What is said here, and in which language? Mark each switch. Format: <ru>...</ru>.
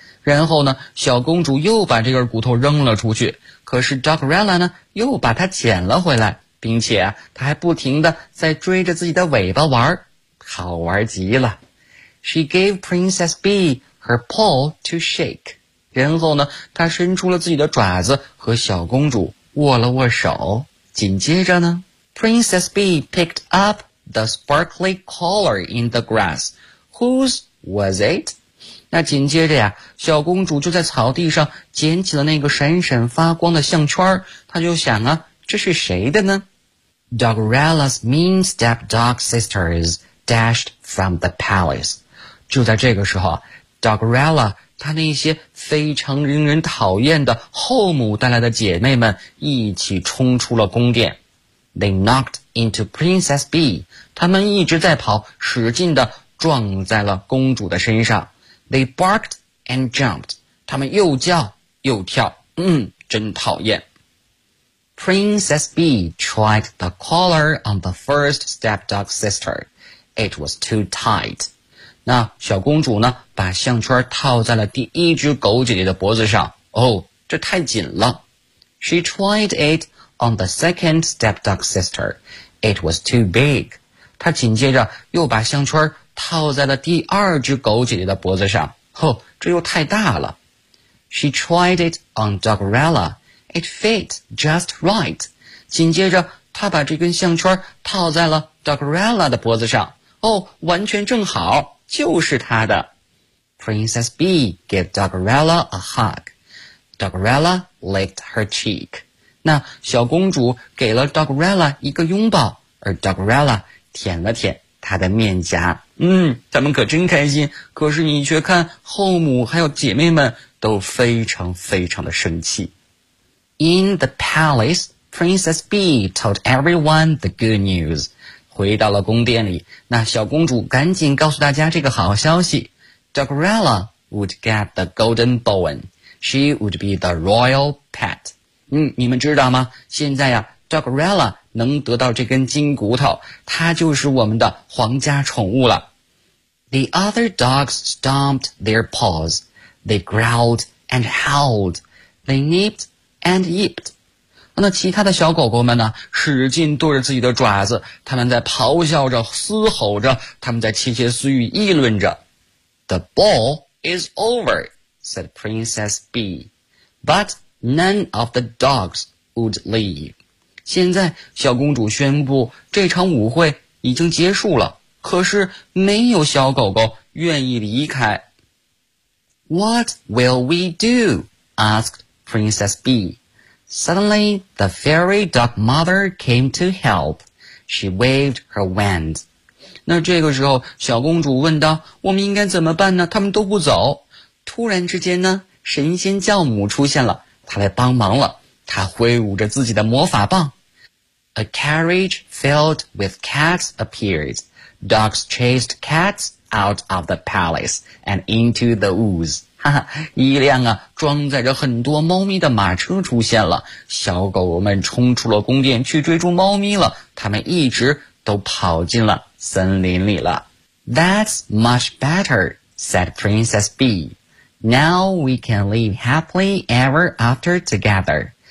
<zh>然后呢，小公主又把这根骨头扔了出去，可是 Dogrella 呢，又把它捡了回来，并且她还不停地在追着自己的尾巴玩，好玩极了。</zh> <en>She gave Princess Bee her paw to shake.</en> <zh>然后呢他伸出了自己的爪子和小公主握了握手。紧接着呢</zh> <en>Princess Bee picked up the sparkly collar in the grass. Whose was it?</en> <zh>那紧接着呀小公主就在草地上捡起了那个闪闪发光的项圈，她就想啊，这是谁的呢？</zh> <en>Dogrella's mean stepdog sisters dashed from the palace.</en> <zh>就在这个时候 Dogrella 他那些非常令人讨厌的后母带来的姐妹们一起冲出了宫殿。</zh> <en>They knocked into Princess B.</en> <zh>他们一直在跑，使劲地撞在了公主的身上。</zh> <en>They barked and jumped.</en> <zh>他们又叫又跳，真讨厌。</zh> <en>Princess B tried the collar on the first stepdog sister. It was too tight.</en> <zh>那小公主呢，把项圈套在了第一只狗姐姐的脖子上。哦，这太紧了。</zh> <en>She tried it on the second stepdog sister. It was too big.</en> <zh>她紧接着又把项圈套在了第二只狗姐姐的脖子上。哦，这又太大了。</zh> <en>She tried it on Dogrella. It fit just right.</en> <zh>紧接着他把这根项圈套在了 Dogrella 的脖子上。哦，完全正好，就是他的。</zh> <en>Princess B gave Dogrella a hug. Dogrella licked her cheek.</en> <zh>那小公主给了 Dogrella 一个拥抱，而 Dogrella 舔了舔她的面颊。他们可真开心，可是你却看后母还有姐妹们都非常非常的生气。</zh> <en>In the palace, Princess B told everyone the good news.</en> <zh>回到了宫殿里，那小公主赶紧告诉大家这个好消息。</zh> <en>Dogrella would get the golden bone. She would be the royal pet.</en> <zh>你们知道吗？现在呀 ,Dogrella 能得到这根金骨头，她就是我们的皇家宠物了。</zh> <en>The other dogs stomped their paws. They growled and howled. They nipped. And yipped.</en> <zh>那其他的小狗狗们呢，使劲跺着自己的爪子，他们在咆哮着，嘶吼着，他们在窃窃私语，议论着。</zh> <en>The ball is over, said Princess B. But none of the dogs would leave.</en> <zh>现在小公主宣布这场舞会已经结束了，可是没有小狗狗愿意离开。</zh> <en>What will we do? Asked Princess B. Suddenly, the fairy dog mother came to help. She waved her wand.</en> <zh>那这个时候，小公主问道，我们应该怎么办呢？他们都不走。突然之间呢，神仙教母出现了，她来帮忙了。她挥舞着自己的魔法棒。</zh> <en>A carriage filled with cats appeared. Dogs chased cats out of the palace and into the woods.</en> <zh>哈哈，一辆啊装载着很多猫咪的马车出现了，小狗狗们冲出了宫殿去追逐猫咪了，它们一直都跑进了森林里了。</zh> <en>That's much better, said Princess B. Now we can live happily ever after together.</en>